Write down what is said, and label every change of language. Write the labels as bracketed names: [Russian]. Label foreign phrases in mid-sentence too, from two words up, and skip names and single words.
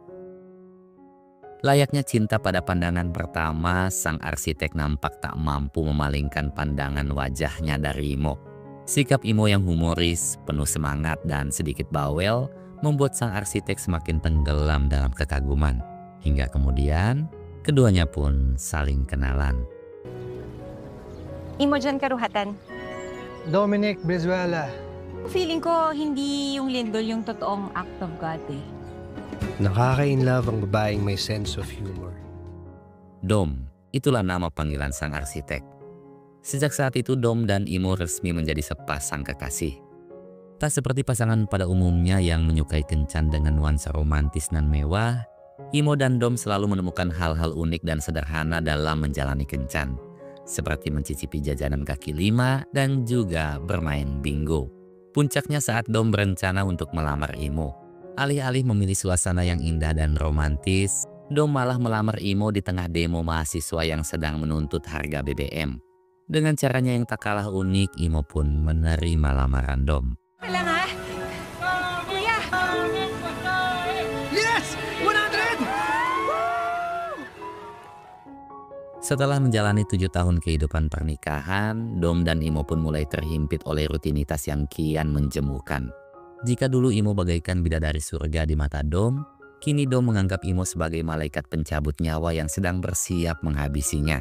[Indonesian] Layaknya cinta pada pandangan pertama, sang arsitek nampak tak mampu memalingkan pandangan wajahnya dari Imo. Sikap Imo yang humoris, penuh semangat, dan sedikit bawel membuat sang arsitek semakin tenggelam dalam kekaguman. Hingga kemudian, keduanya pun saling kenalan. [Filipino] Imo dyan karuhatan. Dominic Brizuela. Feeling ko hindi yung lindol yung totoong [English] act of God [Filipino] eh. Nakaka-inlove ang babaeng may [English] sense of humor. [Indonesian] Dom, itulah nama panggilan sang arsitek. Sejak saat itu Dom dan Imo resmi menjadi sepasang kekasih. Tak seperti pasangan pada umumnya yang menyukai kencan dengan nuansa romantis dan mewah, Imo dan Dom selalu menemukan hal-hal unik dan sederhana dalam menjalani kencan. Seperti mencicipi jajanan kaki lima dan juga bermain bingo. Puncaknya saat Dom berencana untuk melamar Imo. Alih-alih memilih suasana yang indah dan romantis, Dom malah melamar Imo di tengah demo mahasiswa yang sedang menuntut harga BBM. Dengan caranya yang tak kalah unik, Imo pun menerima lamaran Dom. [Filipino] Alam ha? Kuya! [English] Yes! 100! [Indonesian] Setelah menjalani 7 tahun kehidupan pernikahan, Dom dan Imo pun mulai terhimpit oleh rutinitas yang kian menjemukan. Jika dulu Imo bagaikan bidadari surga di mata Dom, kini Dom menganggap Imo sebagai malaikat pencabut nyawa yang sedang bersiap menghabisinya.